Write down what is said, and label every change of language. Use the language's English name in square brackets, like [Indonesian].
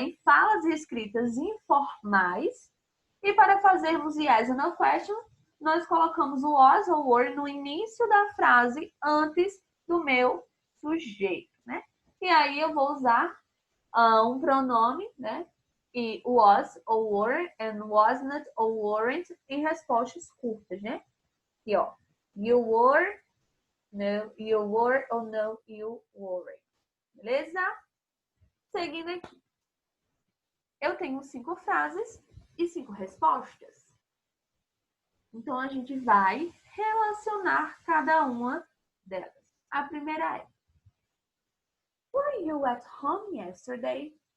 [Portuguese] Em falas e escritas informais. E para fazermos yes or no question, nós colocamos o was ou were no início da frase antes do meu sujeito, né? E aí eu vou usar um pronome, né? E was ou were, and wasn't ou weren't em respostas curtas, né? Aqui, ó. [English] You were, no, you were ou no, you weren't. [Portuguese] Beleza? Seguindo aqui. Eu tenho 5 frases e 5 respostas. Então, a gente vai relacionar cada uma delas. A primeira é: [English] Were you at home yesterday?